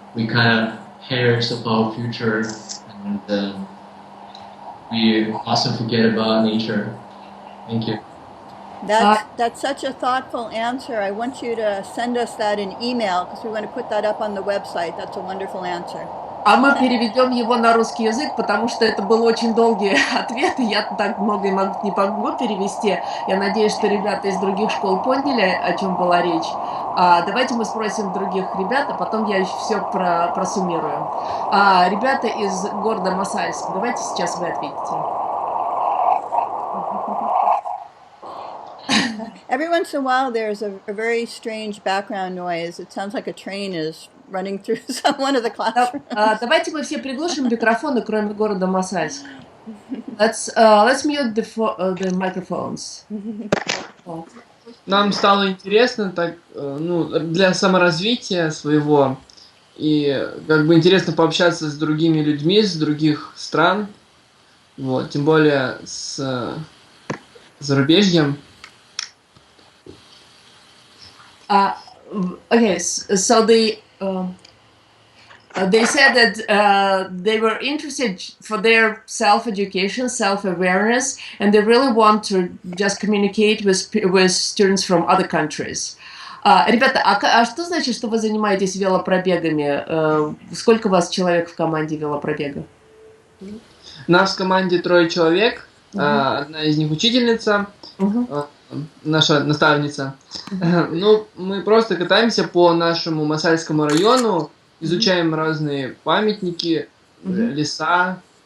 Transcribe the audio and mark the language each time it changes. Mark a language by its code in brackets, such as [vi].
[en] We kind of heirs of our future and we mustn't forget about nature. Thank you. That's such a thoughtful answer. I want you to send us that in email because we want to put that up on the website. That's a wonderful answer. [ru] А мы переведем его на русский язык, потому что это был очень долгий ответ, и я так много не могу перевести. Я надеюсь, что ребята из других школ поняли, о чем была речь. Давайте мы спросим других ребят, а потом я еще все просуммирую. Ребята из города Мосальск, давайте сейчас вы ответите. [en] Every once in a while, there's a very strange background noise. It sounds like a train is running through one of the classrooms. [ru] Давайте мы все приглушим микрофоны, кроме города Мосальск. [en] Let's mute the microphones. [ru] Нам стало интересно так, для саморазвития своего, и как бы интересно пообщаться с другими людьми с других стран, вот, тем более с зарубежьем. [en] Okay, so they said that they were interested for their self-education, self-awareness, and they really want to just communicate with students from other countries. [ru] Ребята, а что значит, что вы занимаетесь велопробегами? Сколько у вас человек в команде велопробега? Нас в команде 3 человек, одна из них учительница, наша наставница. Ну, мы просто катаемся по нашему Мосальскому району, изучаем разные памятники, леса.